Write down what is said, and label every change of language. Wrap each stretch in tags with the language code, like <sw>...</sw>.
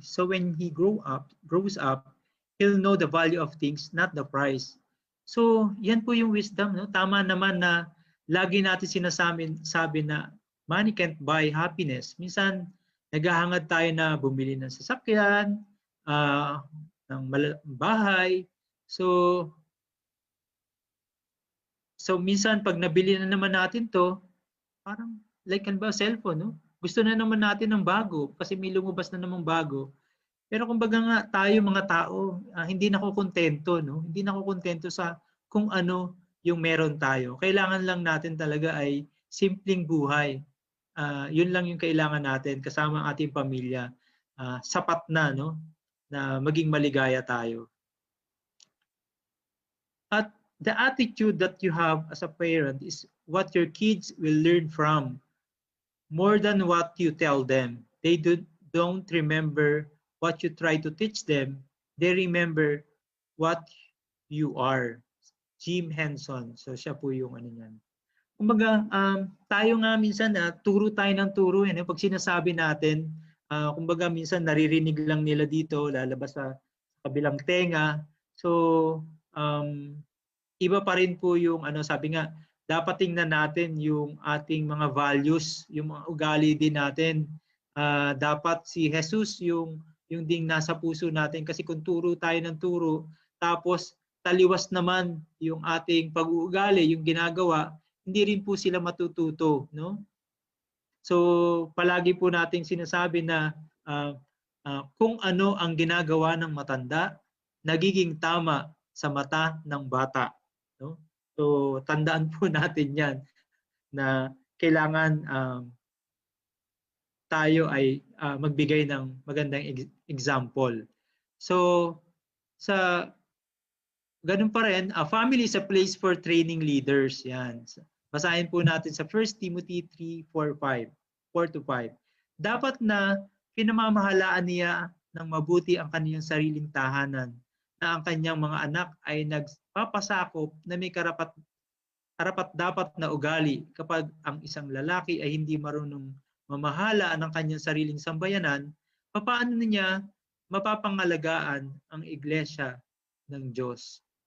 <en>So when he grows up, he'll know the value of things, not the price.</en> <tl>So yan po yung wisdom. No? Tama naman na lagi natin sabi na</tl> <en>money can't buy happiness.</en> <tl>Minsan, naghahangad tayo na bumili ng sasakyan, ng bahay. So minsan pag nabili na naman natin to, parang like cellphone, no? Gusto na naman natin ng bago kasi may lumabas na namang bago. Pero kumbaga nga tayo mga tao, hindi nakokontento, no? Hindi nakokontento sa kung ano yung meron tayo. Kailangan lang natin talaga ay simpleng buhay. Yun lang yung kailangan natin kasama ang ating pamilya. Sapat na, no? Na maging maligaya tayo.</tl> <en>At the attitude that you have as a parent is what your kids will learn from more than what you tell them. They don't remember what you try to teach them. They remember what you are. Jim Henson.</en> <tl>So siya po yung ano niyan. Kumbaga, tayo nga minsan turo tayo ng turo. Pag sinasabi natin, kumbaga minsan naririnig lang nila dito, lalabas sa kabilang tenga. So, iba pa rin po yung sabi nga, dapat tingnan natin yung ating mga values, yung mga ugali din natin. Dapat si Jesus yung ding nasa puso natin kasi kung turo tayo ng turo, tapos taliwas naman yung ating pag-uugali, yung ginagawa, hindi rin po sila matututo, no? So palagi po nating sinasabi na kung ano ang ginagawa ng matanda, nagiging tama sa mata ng bata, no? So tandaan po natin 'yan na kailangan tayo ay magbigay ng magandang example.</tl> <en>So</en> <tl>sa ganun pa rin,</tl> <en>a family is a place for training leaders.</en> <tl>Yan. Basahin po natin sa 1 Timothy 3:4-5. Dapat na pinamamahalaan niya ng mabuti ang kanyang sariling tahanan, na ang kanyang mga anak ay nagpapasakop na may karapat-dapat na ugali. Kapag ang isang lalaki ay hindi marunong mamahala ng kanyang sariling sambayanan, papaano niya mapapangalagaan ang iglesia ng Diyos?</tl>